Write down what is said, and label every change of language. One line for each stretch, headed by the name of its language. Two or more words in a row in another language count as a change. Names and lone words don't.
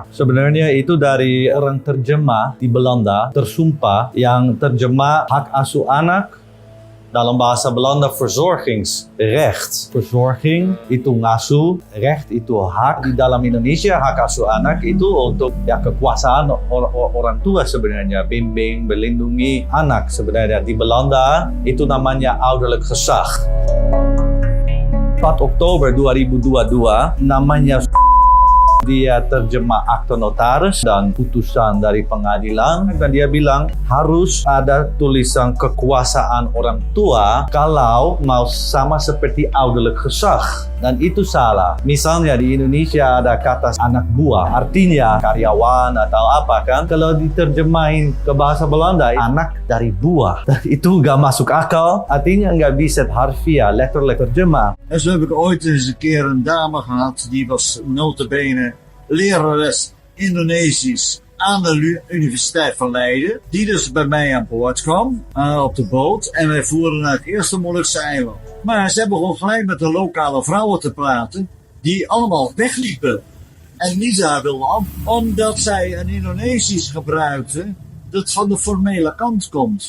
Indonesian: Sebenarnya itu dari orang terjemah di Belanda, tersumpah, yang terjemah hak asuh anak dalam bahasa Belanda verzorgingsrecht. Verzorging itu ngasuh, recht itu hak. Di dalam Indonesia hak asuh anak itu untuk kekuasaan orang tua sebenarnya, bimbing, melindungi anak sebenarnya. Di Belanda itu namanya
Dutch: ouderlijk gezag.
Indonesian: 4 Oktober 2022 namanya dia terjemah akte notaris dan putusan dari pengadilan, dan dia bilang harus ada tulisan kekuasaan orang tua kalau mau sama seperti
Dutch: ouderlijk gezag,
Indonesian: dan itu salah. Misalnya di Indonesia ada kata anak buah, artinya karyawan atau apa kan. Kalau diterjemahin ke bahasa Belanda, anak dari buah, itu nggak masuk akal, artinya nggak bisa harfiah, letterlijk terjemah.
Dutch: En zo heb ik ooit eens een keer een dame gehad, die was nota bene lerares Indonesisch aan de Universiteit van Leiden, die dus bij mij aan boord kwam, op de boot, en wij voeren naar het eerste Molukse eiland. Maar zij begon gelijk met de lokale vrouwen te praten, die allemaal wegliepen en niet daar wilden, omdat zij een Indonesisch gebruikte dat van de formele kant komt,